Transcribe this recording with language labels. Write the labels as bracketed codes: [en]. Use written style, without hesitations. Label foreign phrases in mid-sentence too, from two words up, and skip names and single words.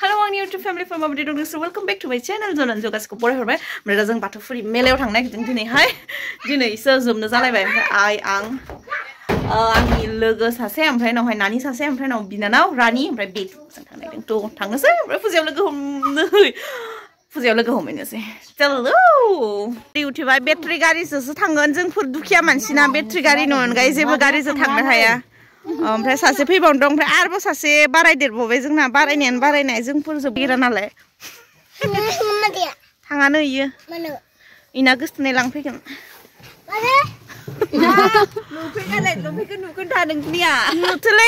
[brx] आंनि [en] YouTube family from [brx] माबायदि दं नोंसोर [en] welcome back to my channel [brx] जों गासिखौ बरायहरबाय ओमफ्राय दा जों बाथौफुरि मेलायाव थांनो नागिरदों दिनैहाय दिनैसो जोबनो जालायबाय ओमफ्राय आंनि लोगो सासे ओमफ्राय नावहाय नानि सासे ओमफ्राय नाव बिनानाव रानि ओमफ्राय बे जों थांनो नागिरदों थ' थांनोसै ओमफ्राय फुजायाव लोगो हमहैनोसै चलो इउटिउबा बेटारि गारिजोंसो थांगोन जोंफोर दुखिया मानसिना बेटारि गारिनि अनगायै जेबो गारिजों थांनो हाया ओमफ्राय सासे फैबावनो दं ओमफ्राय आरोबाव सासे बारायदेरबावबाय जोंना बारायनायानो बारायनाय जोंफोरजों बेरा नालाय थाङानो इयो इना गोसथोनाय लांफैगोन नुगोन दा नोंनिया नुथोलै